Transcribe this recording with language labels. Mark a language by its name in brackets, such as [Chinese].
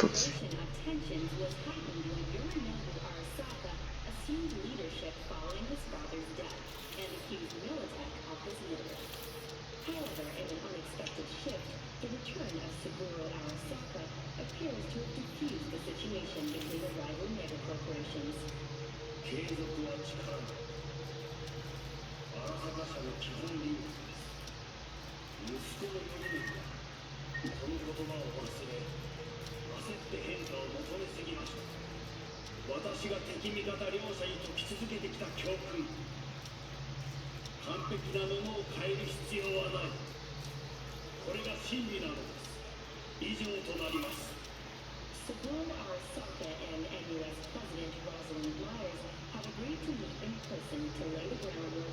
[English] Escalation of tensions was heightened when Yorinobu Arasaka assumed leadership following his father's death and accused Militech of his murder. However, in an unexpected shift, the return of Saburo Arasaka appears to have diffused the situation between the rival megacorporations. [Japanese] 継続は力なり。荒坂社の基本理念です。息子の頼みは、この言葉を忘れ、焦って変化を求めすぎました。私が敵味方両者に解き続けてきた教訓。完璧なものを変える必要はない。これが真理なのです。以上となります。 [English] Saburo Arasaka and NUS President Rosalind Myers have agreed to meet in person to lay the groundwork.